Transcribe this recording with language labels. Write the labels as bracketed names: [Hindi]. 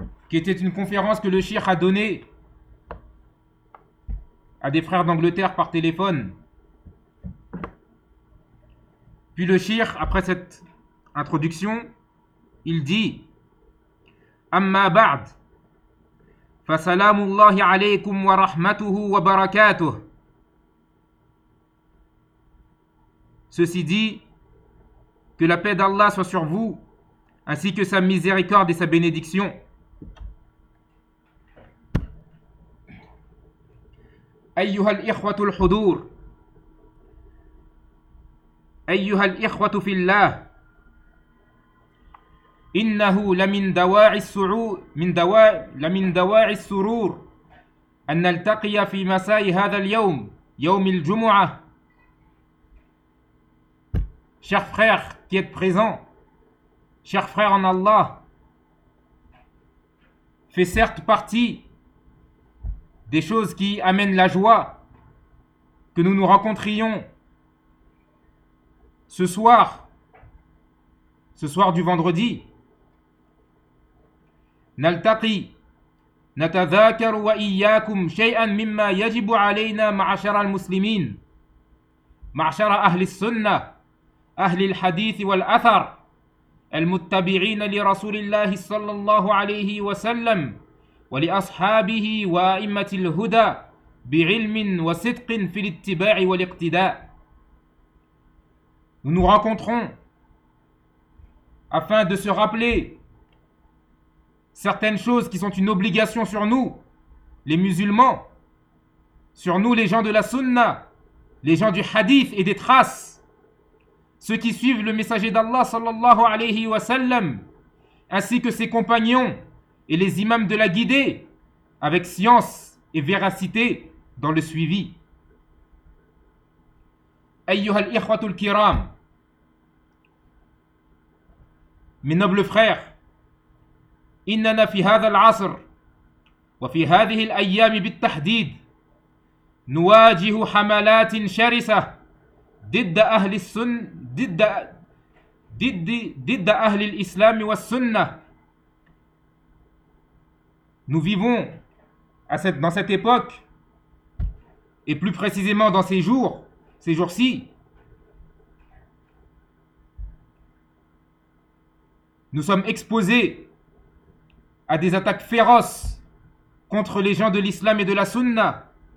[French] Qui était une conférence que le Cheikh a donnée à des frères d'Angleterre par téléphone. Puis le Cheikh, après cette introduction, il dit Amma ba'd. [Arabic] فسلام الله عليكم ورحمته وبركاته. [French] Ceci dit, que la paix d'Allah soit sur vous, ainsi que sa miséricorde et sa bénédiction. [Arabic] أيها الإخوة الحضور، أيها الإخوة في الله، إنه لمن دواعي السرور أن نلتقي في مساء هذا اليوم يوم الجمعة. [French] Chers frères qui êtes présents, chers frères en Allah, fait certes partie des choses qui amènent la joie que nous nous rencontrions ce soir du vendredi. [Arabic] نلتقي نتذاكر وإياكم شيئا مما يجب علينا معشر المسلمين معشر أهل السنة أهل الحديث والأثر المتبعين لرسول الله صلى الله عليه وسلم ولأصحابه وأئمة الهدى بعلم وصدق في الاتباع والاقتداء. [French] Nous nous rencontrons afin de se rappeler certaines choses qui sont une obligation sur nous, les musulmans, sur nous les gens de la sunna, les gens du hadith et des traces, ceux qui suivent le messager d'Allah sallallahu alayhi wa sallam, ainsi que ses compagnons et les imams de la guidée, avec science et véracité dans le suivi. [Arabic] Ayyuhal ikhwatul kiram, [French] mes nobles frères, [Arabic] إننا في هذا العصر وفي هذه الأيام بالتحديد نواجه حملات شرسة ضد أهل الإسلام والسنة. [French] Nous vivons dans cette époque, et plus précisément dans ces jours-ci, nous sommes exposés à des attaques féroces contre les gens de l'islam et de la sunna.